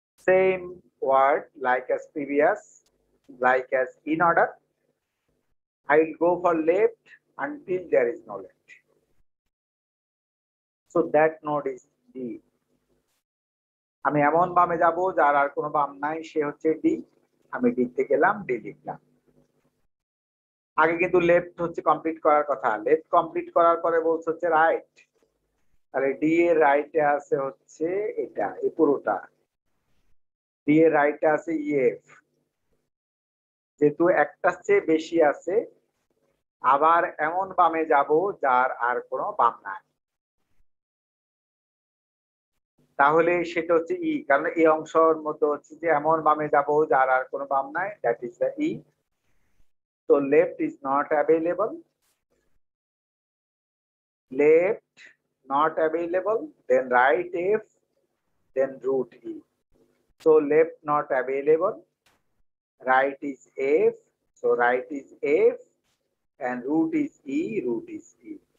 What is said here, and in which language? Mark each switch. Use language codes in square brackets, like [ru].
[en] Same word like as previous, like as in order. I will go for left until there is no left. So that node is D. [bn] আমি এমন বামে যাব যার আর কোনো বাম নাই, সে হচ্ছে ডি। আমি ডি তে গেলাম, ডি লিখলাম। আগে কিন্তু লেফট হচ্ছে কমপ্লিট করার কথা, লেফট কমপ্লিট করার পরে বলছে হচ্ছে রাইট। তাহলে ডি এর রাইটে আছে হচ্ছে এটা, এই পুরোটা। ডি এর রাইটে আছে ইএফ, যেহেতু একটা চেয়ে বেশি আছে, আবার এমন বামে যাব যার আর কোনো বাম নাই, তাহলে সেটা হচ্ছে ই। কারণ এই অংশের মতো হচ্ছে যে এমন বামে যাব যার আর কোনো বাম নাই, [en] That is the E. তো left is not available, left not available, then right F, then root E. So left not available, right is F, so right is F, and root is E, root is E.